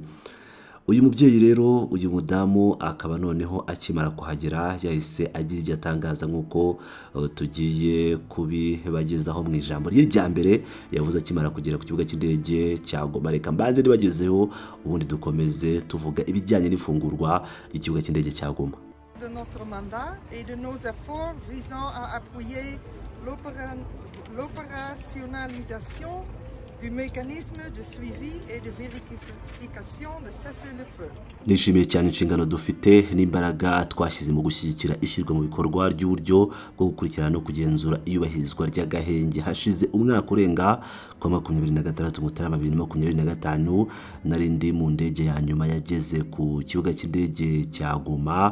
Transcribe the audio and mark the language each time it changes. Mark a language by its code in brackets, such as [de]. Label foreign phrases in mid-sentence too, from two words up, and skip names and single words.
[rw] Uyu mubyeyi rero uyu mudamu akaba noneho akimara kuhagera yahise agira ibyo atangaza nk'uko tugiye kubibagezaho mu ijambo rye rya mbere yavuze akimara kugera ku kibuga cy'indege cya Goma. Reka mbanze nibagezeho ubundi dukomeze tuvuga ibijyanye n'ifungurwa ry'ikibuga cy'indege cya Goma. [fr] De notre mandat et de nos efforts visant à appuyer l'opérationnalisation du mécanisme de suivi et de vérification de cessez-le-feu. [rw] Nishimiye cyane inshingano dufite n'imbaraga twashyize mu gushyigikira ishyirwa mu bikorwa ry'uburyo bwo gukurikirana no kugenzura iyubahirizwa ry'agahenge. Hashize umwaka urenga kwa 26 Mutarama 2025 narindi mu ndege ya nyuma yageze ku kibuga cy'indege cya Goma.